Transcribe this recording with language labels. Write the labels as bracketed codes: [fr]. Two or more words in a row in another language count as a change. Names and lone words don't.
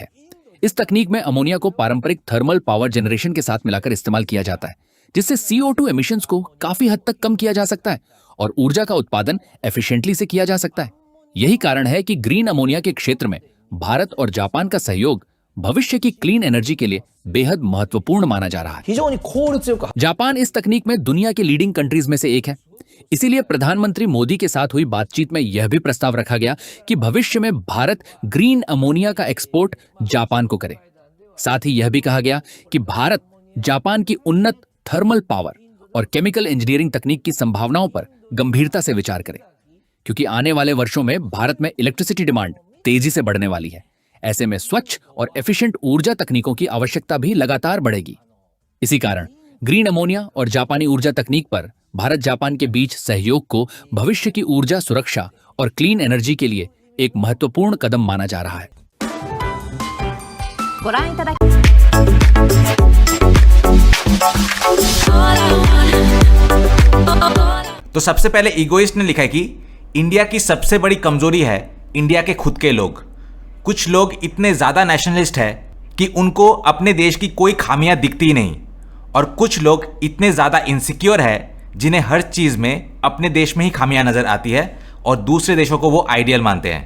[hi] इस तकनीक में अमोनिया को पारंपरिक [en] thermal power generation [hi] के साथ मिलाकर इस्तेमाल किया जाता है, जिससे CO2 एमिशंस को काफी हद तक कम किया जा सकता है और ऊर्जा का उत्पादन एफिशिएंटली से किया जा सकता है। यही कारण है कि [en] green ammonia [hi] के क्षेत्र में भारत और जापान का सहयोग भविष्य की [en] clean energy [hi] के लिए बेहद महत्वपूर्ण माना जा रहा है। [ja] 非常に効率よく [hi] जापान इस तकनीक में दुनिया के [en] leading countries [hi] में से एक है। इसीलिए प्रधानमंत्री मोदी के साथ हुई बातचीत में यह भी प्रस्ताव रखा गया कि भविष्य में भारत [en] green ammonia [hi] का एक्सपोर्ट जापान को करे। साथ ही यह भी कहा गया कि भारत जापान की उन्नत [en] thermal power [hi] और [en] chemical engineering [hi] तकनीक की संभावनाओं पर गंभीरता से विचार करे, क्योंकि आने वाले वर्षों में भारत में [en] electricity demand [hi] तेजी से बढ़ने वाली है। ऐसे में स्वच्छ और एफिशिएंट ऊर्जा तकनीकों की आवश्यकता भी लगातार बढ़ेगी। इसी कारण [en] green ammonia [hi] और जापानी ऊर्जा तकनीक पर भारत जापान के बीच सहयोग को भविष्य की ऊर्जा सुरक्षा और [en] clean energy [hi] के लिए एक महत्वपूर्ण कदम माना जा रहा है। [ja] ご覧いただき [hi] तो सबसे पहले ईगोइस्ट ने लिखा है कि इंडिया की सबसे बड़ी कमजोरी है इंडिया के खुद के लोग। कुछ लोग इतने ज़्यादा नेशनलिस्ट है कि उनको अपने देश की कोई खामियां दिखती ही नहीं, और कुछ लोग इतने ज़्यादा इनसिक्योर है जिन्हें हर चीज़ में अपने देश में ही खामियां नज़र आती है और दूसरे देशों को वो आइडियल मानते हैं।